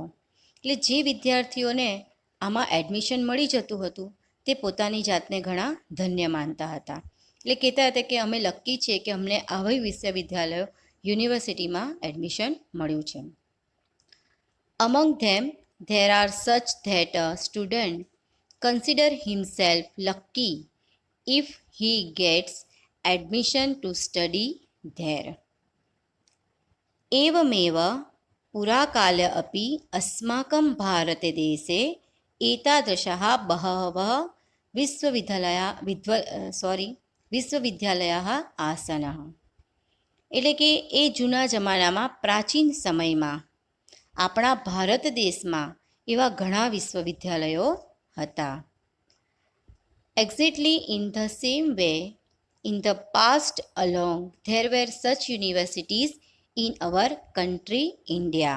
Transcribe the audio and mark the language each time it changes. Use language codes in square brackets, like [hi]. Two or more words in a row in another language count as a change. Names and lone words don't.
[gu] એટલે જે વિદ્યાર્થીઓને આમાં એડમિશન મળી જતું હતું તે પોતાની જાતને ઘણા ધન્ય માનતા હતા. એટલે કહેતા હતા કે અમે લકી છીએ કે અમને આવી વિશ્વવિદ્યાલયો યુનિવર્સિટીમાં એડમિશન મળ્યું છે. [en] among them there are such that a student consider himself lucky if he gets admission to study there. [sa] एवमेव पुराकाले अपि अस्माकं भारतदेशे एतादृशः बहवः विश्वविद्यालयाः आसन्. [gu] એટલે કે એ જૂના જમાનામાં પ્રાચીન સમયમાં આપણા ભારત દેશમાં એવા ઘણા વિશ્વવિદ્યાલયો હતા. [en] exactly in the same way in the past along there were such universities in our country India.